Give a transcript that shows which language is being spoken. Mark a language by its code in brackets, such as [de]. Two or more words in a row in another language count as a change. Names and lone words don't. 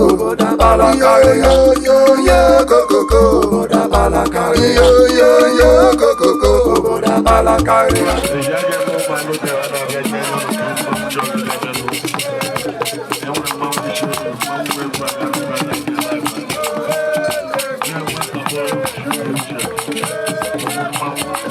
[ig] Obodo akpala karịa. Yo, yo, yo, kokoko. Obodo akpala karịa. Yo, yo, yo, kokoko. Obodo akpala karịa. E nwere mmanwụ dị iche iche, mmanwụ egwu a na-abịa na nke [en] live and direct. [ig] Ya nwe ka ọ bụrụ iche iche. Mmanwụ,